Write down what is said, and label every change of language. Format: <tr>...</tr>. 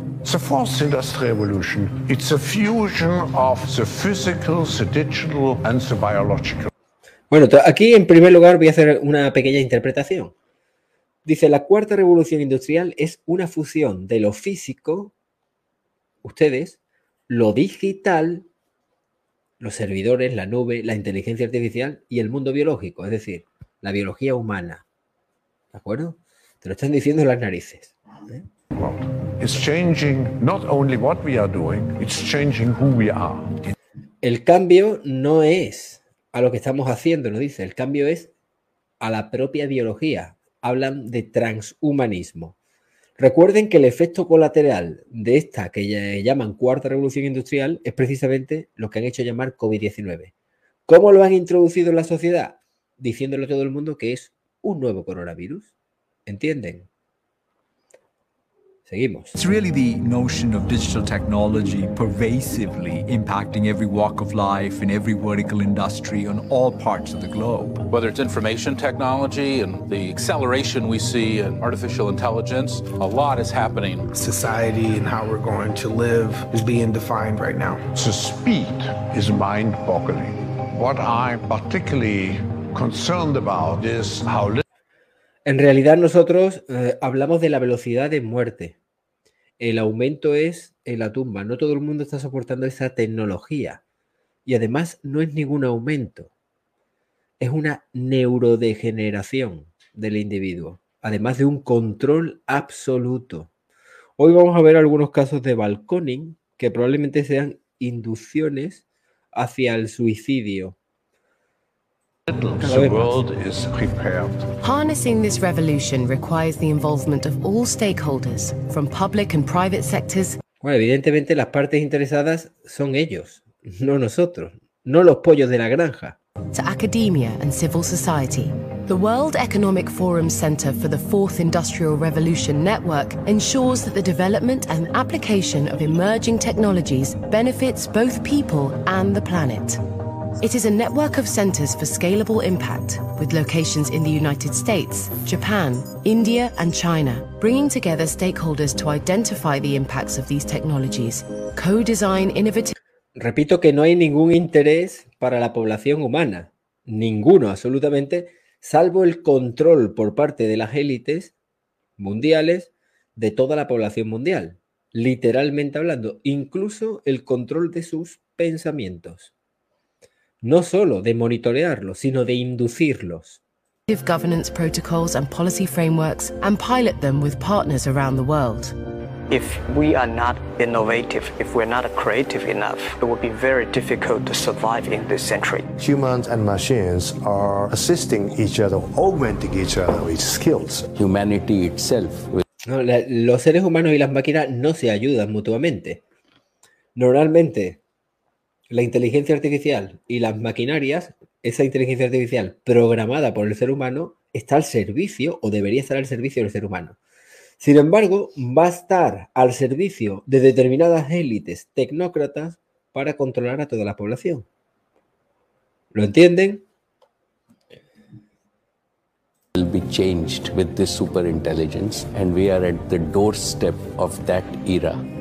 <en>The fourth industrial revolution, it's a fusion of the physical, the digital and the biological.</en> <es>Bueno, aquí en primer lugar voy a hacer una pequeña interpretación. Dice, la cuarta revolución industrial es una fusión de lo físico, ustedes, lo digital, los servidores, la nube, la inteligencia artificial y el mundo biológico, es decir, la biología humana. ¿De acuerdo? Te lo están diciendo en las narices. ¿Eh?</es> <en>It's changing not only what we are doing, it's changing who we are.</en> <es>El cambio no es a lo que estamos haciendo, nos dice. El cambio es a la propia biología. Hablan de transhumanismo. Recuerden que el efecto colateral de esta que llaman cuarta revolución industrial es precisamente lo que han hecho llamar COVID-19. ¿Cómo lo han introducido en la sociedad? Diciéndole a todo el mundo que es un nuevo coronavirus. ¿Entienden? Seguimos.</es> <en>It's really the notion of digital technology pervasively impacting every walk of life in every vertical industry on all parts of the globe. whether it's information technology and the acceleration we see in artificial intelligence, a lot is happening. Society and how we're going to live is being defined right now. So speed is mind-boggling. What I'm particularly concerned about is how...</en> <es>En realidad nosotros hablamos de la velocidad de muerte. El aumento es en la tumba. No todo el mundo está soportando esa tecnología. Y además no es ningún aumento. Es una neurodegeneración del individuo. Además de un control absoluto. Hoy vamos a ver algunos casos de balconing que probablemente sean inducciones hacia el suicidio.</es> <en>The world is prepared. Harnessing this revolution requires the involvement of all stakeholders from public and private sectors.</en> <es>Bueno, evidentemente las partes interesadas son ellos, no nosotros, no los pollos de la granja.</es> <en>To academia and civil society. The World Economic Forum Center for the Fourth Industrial Revolution Network ensures that the development and application of emerging technologies benefits both people and the planet. It is a network of centers for scalable impact, with locations in the United States, Japan, India, and China, bringing together stakeholders to identify the impacts of these technologies, co-design innovative...</en> <es>Repito que no hay ningún interés para la población humana, ninguno absolutamente, salvo el control por parte de las élites mundiales de toda la población mundial, literalmente hablando, incluso el control de sus pensamientos. No solo de monitorearlos, sino de inducirlos.</es> <en>Governance protocols and policy frameworks and pilot them with partners around the world. If we are not innovative, if we're not creative enough, it will be very difficult to survive in this century. Humans and machines are assisting each other, augmenting each other with skills. Humanity itself.</en> <es>No, los seres humanos y las máquinas no se ayudan mutuamente. Normalmente, la inteligencia artificial y las maquinarias, esa inteligencia artificial programada por el ser humano, está al servicio o debería estar al servicio del ser humano. Sin embargo, va a estar al servicio de determinadas élites tecnócratas para controlar a toda la población. ¿Lo entienden?</es> <en>Will be changed with this superintelligence and we are at the doorstep of that era.</en>